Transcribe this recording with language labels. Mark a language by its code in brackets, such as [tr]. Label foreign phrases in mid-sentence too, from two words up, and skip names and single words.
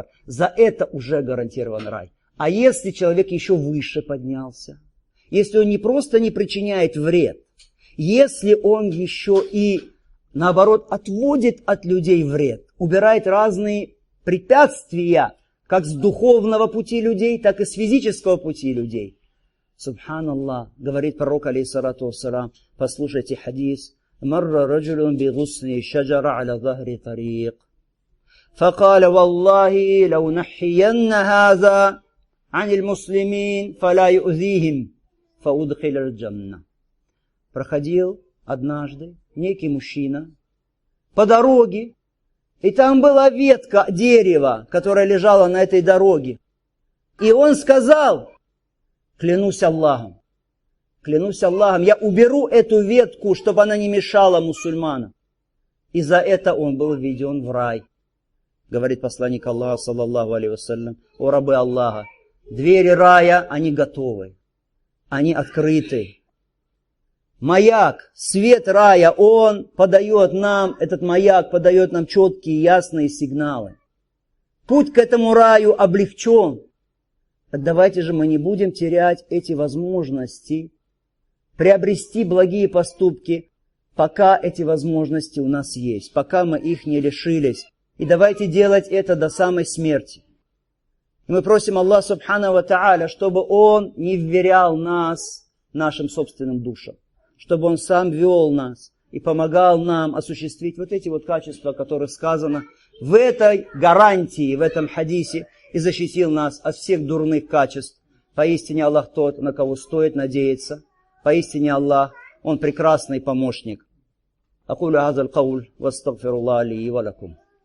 [ru] За это уже гарантирован рай. А если человек еще выше поднялся, если он не просто не причиняет вред, если он еще и, наоборот, отводит от людей вред, убирает разные препятствия, как с духовного пути людей, так и с физического пути людей. Субханаллах, говорит пророк, [ar] عليه الصلاة والسلام, [ru] послушайте хадис. [ar] «مر رجل بغصن شجرة على ظهر طريق. فقال والله لأنحين هذا عن المسلمين فلا يؤذيهم فأدخل الجنة». [ru] Проходил однажды некий мужчина по дороге, и там была ветка дерева, которая лежала на этой дороге. И он сказал: клянусь Аллахом, я уберу эту ветку, чтобы она не мешала мусульманам. И за это он был введен в рай. Говорит посланник Аллаха, [ar] صلى الله عليه وسلم: [ru] о рабы Аллаха, двери рая, они готовы, они открыты. Маяк, свет рая, он подает нам, этот маяк подает нам четкие, ясные сигналы. Путь к этому раю облегчен. Так давайте же мы не будем терять эти возможности, приобрести благие поступки, пока эти возможности у нас есть, пока мы их не лишились. И давайте делать это до самой смерти. И мы просим Аллаха [ar] سبحانه وتعالى, [ru] чтобы Он не вверял нас нашим собственным душам, чтобы Он сам вел нас и помогал нам осуществить вот эти вот качества, о которых сказано в этой гарантии, в этом хадисе, и защитил нас от всех дурных качеств. Поистине Аллах тот, на кого стоит надеяться. Поистине Аллах, Он прекрасный помощник. [ar] أقول هذا القول، وأستغفر الله لي ولكم.